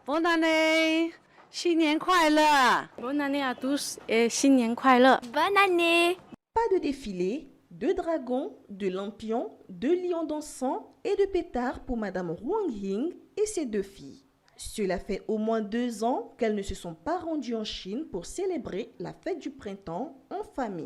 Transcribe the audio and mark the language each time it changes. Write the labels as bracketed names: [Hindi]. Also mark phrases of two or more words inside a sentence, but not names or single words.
[French] Bonne année, [Chinese] 新年快乐 [French] Bonne année à tous et [Chinese] 新年快乐 [French] Bonne année! Pas de défilé, de dragons, de lampions, de lions dansants et de pétards pour Madame Huang Ying et ses 2 filles. Cela fait au moins 2 ans qu'elles ne se sont pas rendues en Chine pour célébrer la fête du printemps en famille.